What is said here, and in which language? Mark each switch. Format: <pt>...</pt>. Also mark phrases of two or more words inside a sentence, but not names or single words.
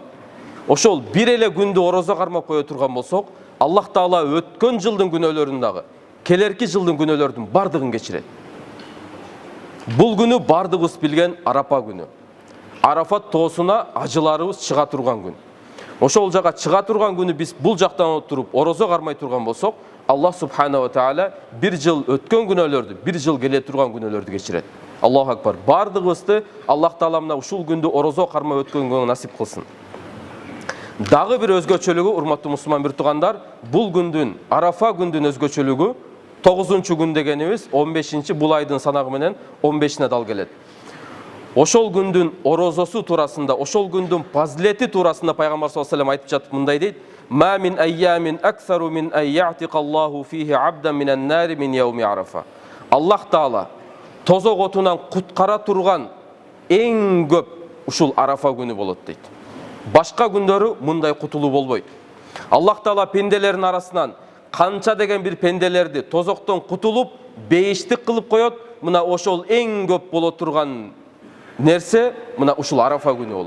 <ky>Ошол бир эле күндү орозо кармап кое турган болсок, Аллах Таала өткөн жылдын күнөөлөрүн дагы, келерки жылдын күнөөлөрдүн бардыгын кечирет. Бул күнү бардыгыбыз билген Арапа күнү. Арафат тоосуна ажыларыбыз чыга турган күн. Ошол жага чыга турган күнү биз бул жактан туруп орозо кармай турган болсок,</ky> <ar>الله سبحانه وتعالى</ar> <ky>бир жыл өткөн күнөөлөрдү, бир жыл келе турган күнөөлөрдү кечирет.</ky> <ar>الله أكبر.</ar> <ky>Бардыгыбызды Аллах Таала мына ушул күндү орозо кармай өткөнгө насип кылсын. Дагы бир өзгөчөлүгү, урматтуу мусулман бир туугандар, бул күндүн, Арафа күндүн өзгөчөлүгү 9-чу күн дегенибиз 15-чи бул айдын санагы менен 15-ине дал келет. Ошол күндүн орозосу туурасында, ошол күндүн фазилети туурасында пайгамбар</ky> <ar>صلى الله عليه وسلم</ar> <ky>айтып жатып мындай дейт:</ky> <ar>"ما من أيام أكثر من أن يعتق الله فيه عبدا من النار من يوم عرفة."</ar> <ky>Аллах Таала тозок отунан куткара турган эң көп ушул Арафа күнү болот дейт. Башка күндөрү мындай кутулуу болбойт. Аллах Таала пенделердин арасынан канча деген бир пенделерди тозоктон кутулуп, бейиштик кылып коет. Мына ошол эң көп боло турган нерсе мына ушул Арафа күнү болот.</ky>